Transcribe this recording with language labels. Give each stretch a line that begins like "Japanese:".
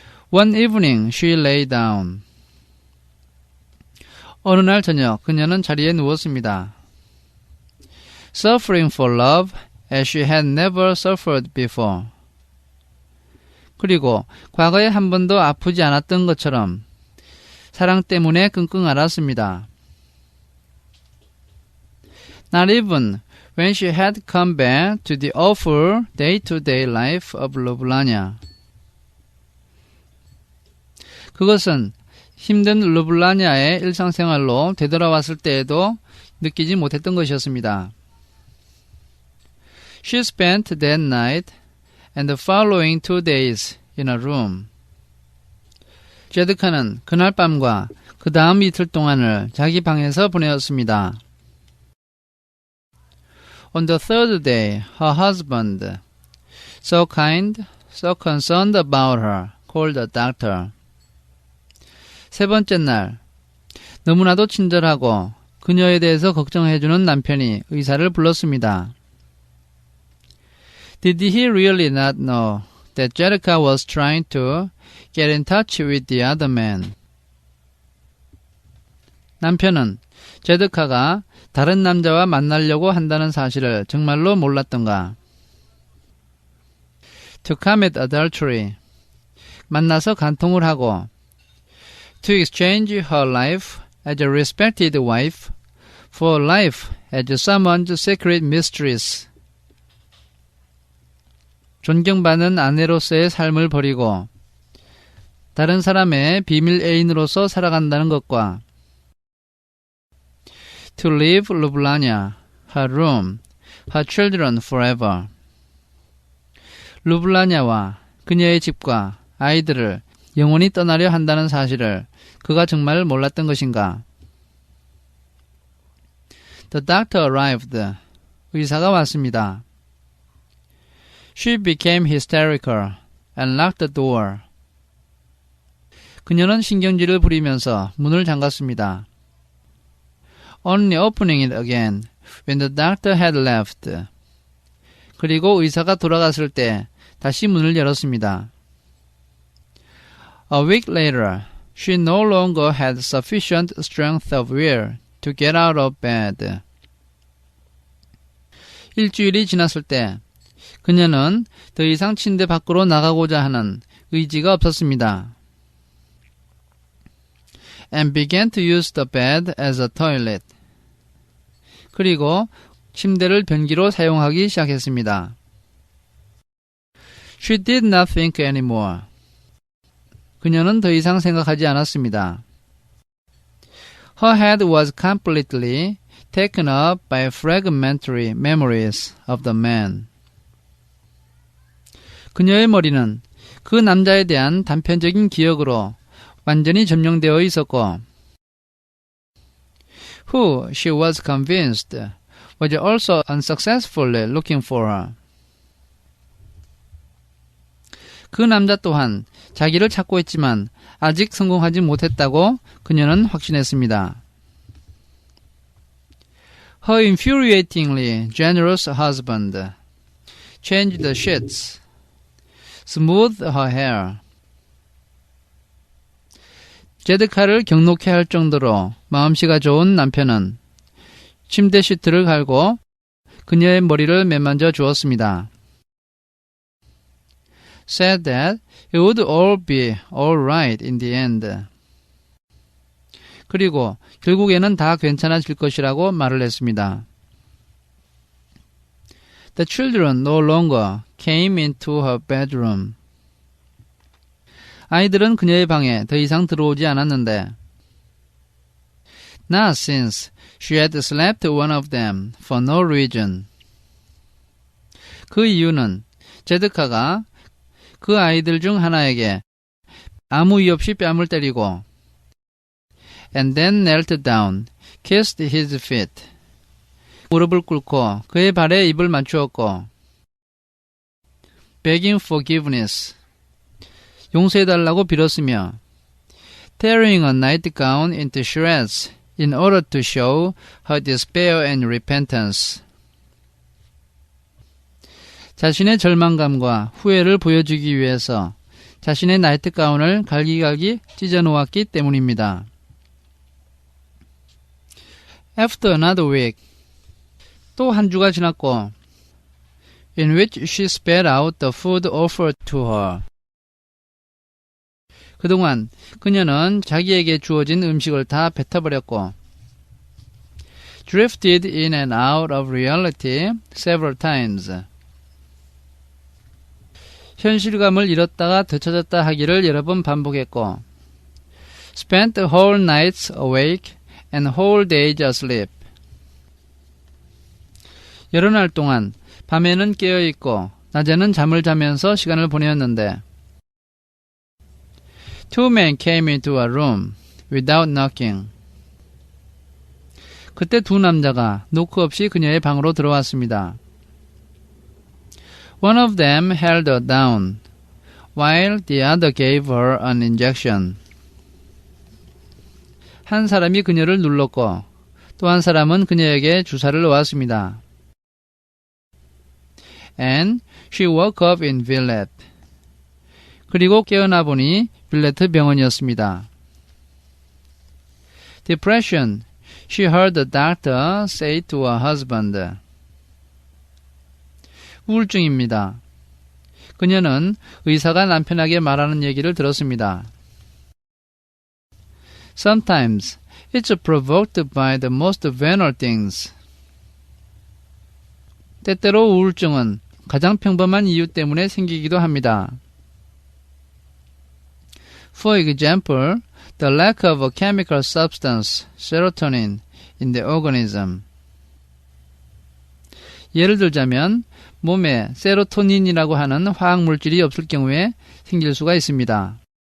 English: One evening she lay down.
Korean: 어느 날 저녁 그녀는 자리에 누웠습니다.
English: Suffering for love as she had never suffered before.
Korean: 그리고 과거에 한 번도 아프지 않았던 것처럼 사랑 때문에 끙끙 앓았습니다.
English: Not even when she had come back to the awful day-to-day life of 르블라냐.
Korean: 그것은 힘든 르블라냐의 일상생활로 되돌아왔을 때에도 느끼지 못했던 것이었습니다.
English: She spent that night and the following 2 days in a room.
Korean: 제드카는 그날 밤과 그 다음 이틀 동안을 자기 방에서 보내었습니다.
English: On the third day, her husband, so kind, so concerned about her, called the doctor.
Korean: 세 번째 날, 너무나도 친절하고 그녀에 대해서 걱정해주는 남편이 의사를 불렀습니다.
English: Did he really not know that Jerica was trying to get in touch with the other man?
Korean: 남편은 제드카가 다른 남자와 만나려고 한다는 사실을 정말로 몰랐던가?
English: To commit adultery,
Korean: 만나서 간통을 하고
English: to exchange her life as a respected wife for life as someone's secret mistress.
Korean: 존경받는 아내로서의 삶을 버리고 다른 사람의 비밀 애인으로서 살아간다는 것과
English: to leave 르블라냐, her room, her children forever.
Korean: 르블라냐와 그녀의 집과 아이들을 영원히 떠나려 한다는 사실을 그가 정말 몰랐던 것인가?
English: The doctor arrived.
Korean: 의사가 왔습니다.
English: She became hysterical and locked the door.
Korean: 그녀는 신경질을 부리면서 문을 잠갔습니다.
English: Only opening it again when the doctor had left.
Korean: 그리고 의사가 돌아갔을 때 다시 문을 열었습니다.
English: A week later, she no longer had sufficient strength of will to get out of bed.
Korean: 일주일이 지났을 때 그녀는 더 이상 침대 밖으로 나가고자 하는 의지가 없었습니다.
English: And began to use the bed as a toilet.
Korean: 그리고 침대를 변기로 사용하기 시작했습니다.
English: She did not think anymore.
Korean: 그녀는 더 이상 생각하지 않았습니다.
English: Her head was completely taken up by fragmentary memories of the man.
Korean: 그녀의 머리는 그 남자에 대한 단편적인 기억으로 완전히 점령되어 있었고
English: who, she was convinced, was also unsuccessfully looking for her.
Korean: 그 남자 또한 자기를 찾고 있지만 아직 성공하지 못했다고 그녀는 확신했습니다.
English: Her infuriatingly generous husband changed the sheets, smoothed her hair.
Korean: 제드카를 경록해 할 정도로 마음씨가 좋은 남편은 침대 시트를 갈고 그녀의 머리를 매만져 주었습니다.
English: Said that it would all be all right in the end.
Korean: 그리고 결국에는 다 괜찮아질 것이라고 말을 했습니다.
English: The children no longer came into her bedroom.
Korean: 아이들은 그녀의 방에 더 이상 들어오지 않았는데
English: Not since she had slapped one of them for no reason.
Korean: 그 이유는 제드카가 그 아이들 중 하나에게 아무 이유 없이 뺨을 때리고
English: and then knelt down, kissed his feet.
Korean: 무릎을 꿇고 그의 발에 입을 맞추었고
English: begging forgiveness.
Korean: 용서해달라고 빌었으며
English: tearing a nightgown into shreds in order to show her despair and repentance.
Korean: 자신의 절망감과 후회를 보여주기 위해서 자신의 나이트가운을 갈기갈기 찢어놓았기 때문입니다.
English: After another week,
Korean: 또 한 주가 지났고
English: in which she spat out the food offered to her.
Korean: 그동안 그녀는 자기에게 주어진 음식을 다 뱉어버렸고
English: drifted in and out of reality several times.
Korean: 현실감을 잃었다가 되찾았다 하기를 여러 번 반복했고
English: spent whole nights awake and whole days asleep.
Korean: 여러 날 동안 밤에는 깨어있고 낮에는 잠을 자면서 시간을 보내었는데
English: Two men came into a room without knocking.
Korean: 그때 두 남자가 노크 없이 그녀의 방으로 들어왔습니다.
English: One of them held her down, while the other gave her an injection.
Korean: 한 사람이 그녀를 눌렀고 또 한 사람은 그녀에게 주사를 놓았습니다.
English: And she woke up in Villette.
Korean: 그리고 깨어나 보니 빌레트 병원이었습니다.
English: Depression, she heard the doctor say to her husband.
Korean: 우울증입니다. 그녀는 의사가 남편에게 말하는 얘기를 들었습니다.
English: Sometimes it's provoked by the most banal things.
Korean: 때때로 우울증은 가장 평범한 이유 때문에 생기기도 합니다.
English: For example, the lack of a chemical substance, serotonin, in the organism.
Korean: 예를 들자면 몸에 세로토닌이라고 하는 화학물질이 없을 경우에 생길 수가 있습니다.